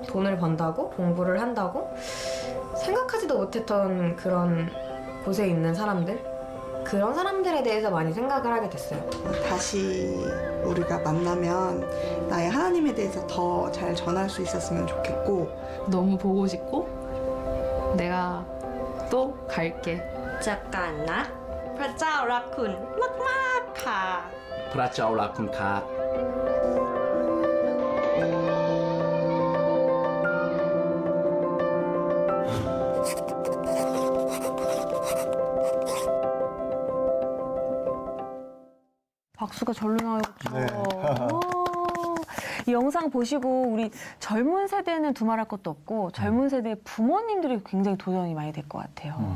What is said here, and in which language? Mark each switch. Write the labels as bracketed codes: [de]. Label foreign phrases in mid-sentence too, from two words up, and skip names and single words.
[ko] 돈을 번다고, 공부를 한다고, 생각하지도 못했던 그런 곳에 있는 사람들, 그런 사람들에 대해서 많이 생각을 하게 됐어요. 다시 우리가 만나면 나의 하나님에 대해서 더 잘 전할 수 있었으면 좋겠고, 너무 보고 싶고 내가 또 갈게. 잠깐 나 [th] พระเจ้ารักคุณมากๆค่ะ พระเจ้ารักคุณครับ [ko] 박수가 절로 나오죠. 네. 이 영상 보시고 우리 젊은 세대는 두말할 것도 없고 젊은 세대의 부모님들이 굉장히 도전이 많이 될 것 같아요.